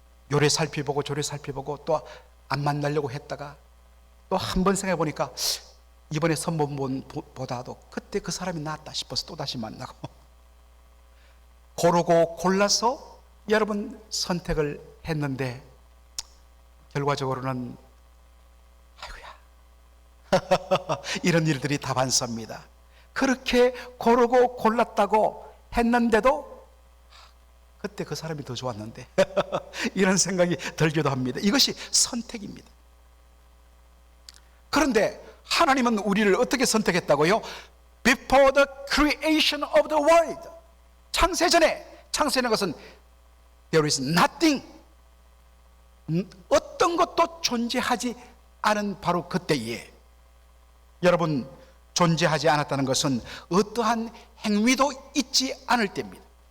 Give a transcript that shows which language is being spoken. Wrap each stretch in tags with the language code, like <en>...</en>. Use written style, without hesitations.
<ko>요래 살펴보고 저래 살펴보고 또 안 만나려고 했다가 또 한 번 생각해 보니까 이번에 선보보다도 그때 그 사람이 낫다 싶어서 또다시 만나고, 고르고 골라서 여러분 선택을 했는데 결과적으로는 아이고야 이런 일들이 다반사입니다. 그렇게 고르고 골랐다고 했는데도 그때 그 사람이 더 좋았는데 이런 생각이 들기도 합니다. 이것이 선택입니다. 그런데 하나님은 우리를 어떻게 선택했다고요?</ko> <en>Before the creation of the world.</en> <ko>창세전에, 창세는 것은</ko> <en>there is nothing,</en> <ko>어떤 것도 존재하지 않은 바로 그때에, 여러분 존재하지 않았다는 것은 어떠한 행위도 있지 않을 때입니다.</ko>